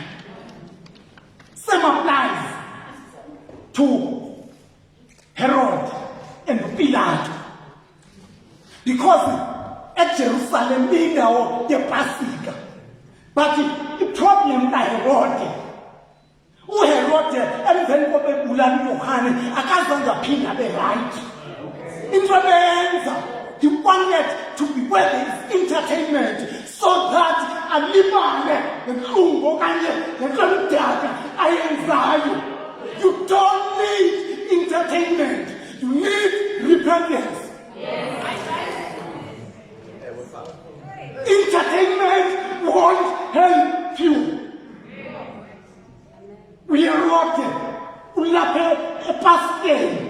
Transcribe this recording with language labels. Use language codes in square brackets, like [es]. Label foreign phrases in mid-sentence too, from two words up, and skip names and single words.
[en] Same applies to Herod and Pilate. Because at Jerusalem, they know the Pasika. But the problem that Herod, [xh] uHerod emveni kobebulala uYohane akazange aphinda [en] be right. Into he wanted to be where there is entertainment so that [xh] alibale ngenhlungu kanye nenhlonipho ayenzayo. [en] You don't need entertainment. You need repentance. Entertainment won't help you. We are rotted. Ulape Pascal.